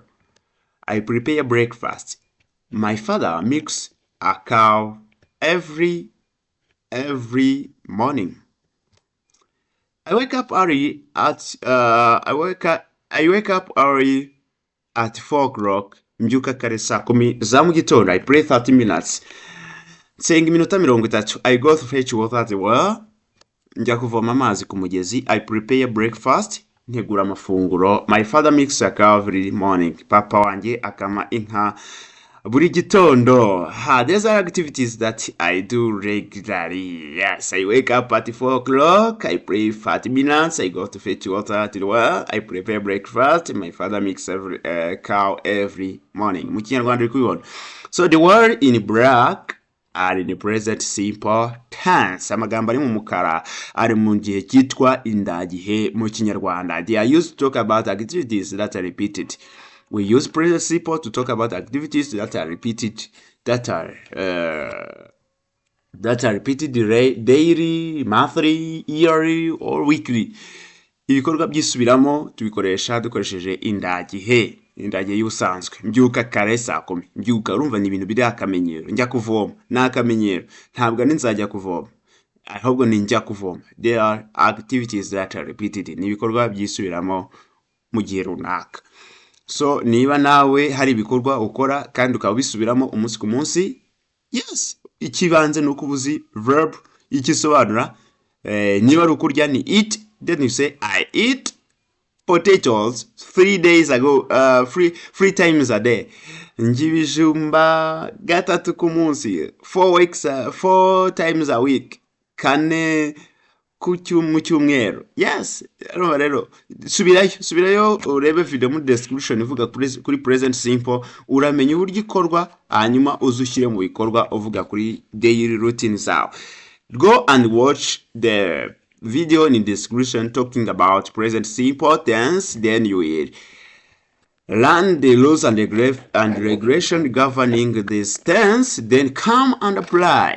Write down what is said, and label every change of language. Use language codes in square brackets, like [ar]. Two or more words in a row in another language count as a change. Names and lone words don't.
[en] I prepare breakfast. My father milks a cow every morning. I wake up early at I wake up early at 4 o'clock. [rw] Mbyuka kare saa 10 za mu gitondo. [en] I pray 30 minutes. [rw] Nsenga iminota 30. [en] I go to fetch water at the well. [rw] Njya kuvoma amazi ku mugezi. [en] I prepare breakfast. [rw] Ntegura amafunguro. [en] My father makes a cow every morning. [rw] Papa wanjye akama inka buri gitondo. [en] These are activities that I do regularly. Yes, I wake up at 4 o'clock. I pray 30 minutes. I go to fetch water at the well. I prepare breakfast. My father makes a cow every morning. [rw] Mu Kinyarwanda uri kubibona. [en] So the word in black are in the present simple tense. [rw] Amagambo ari mu mukara ari mu gihe cyitwa indagihe mu Kinyarwanda. [en] They are used to talk about activities that are repeated. We use present simple to talk about activities that are repeated, that are repeated daily, monthly, yearly, or weekly. [rw] Ibikorwa byisubiramo tubikoresha dukoresheje indagihe. Indagihe y'usanzwe. Mbyuka kare saa 10. Mbyuka urumva ni ibintu biri akamenyero. Njya kuvoma n'akamenyero. Ntabwo nzajya kuvoma. Ahubwo ni njya kuvoma. [en] There are activities that are repeated. [rw] Ni ibikorwa byisubiramo mu gihe runaka. So niba nawe hari ibikorwa ukora kandi ukaba bisubiramo umunsi ku munsi, yes, ikibanze nuko ubuzi verb ikisobanura. Niba ari ukurya ni [en] eat, then you say I eat potatoes 3 days ago, 3 times a day. [rw] Njibijumba gatatu ku munsi, [en] 4 times a week. [rw] Kane mu cyumweru. Yes, rero subirayo urebe video mu description ivuga kuri [en] present simple, [rw] uramenya uburyo ikorwa hanyuma uzushyire mu bikorwa uvuga kuri [en] daily routine [rw] zawe. [en] Go and watch the video in the description talking about present simple tense, then you will learn the rules and regulation governing this tense, then come and apply.